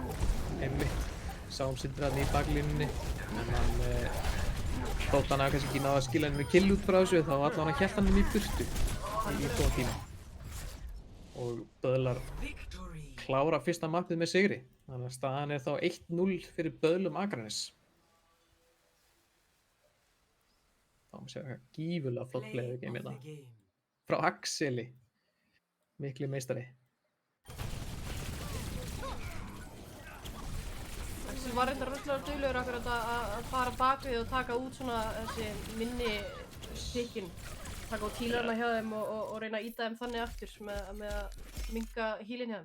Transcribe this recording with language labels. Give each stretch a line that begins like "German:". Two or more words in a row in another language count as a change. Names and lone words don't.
Icelandic: Einmitt, sáum Sindri þarna í baklínunni en hann þótt hann að kannski ekki náða að skila henni með kill út frá þessu þá allavega hann hélt hann í burtu í góðan tíma. Og Böðlar klára fyrsta mappið með sigri. Þannig að staðan er þá 1-0 fyrir Böðlum Akranes. Þá má segja hvað gífurlega flott
English: play of the game
Icelandic: hérna. Frá Axeli, mikli meistari. Axel var reyndar rosalega duglegur akkurat að fara bak við og taka út svona þessi minni stykkin. Taka út healerna hjá þeim og reyna að ýta þeim þannig aftur með að minnka healin hjá þeim.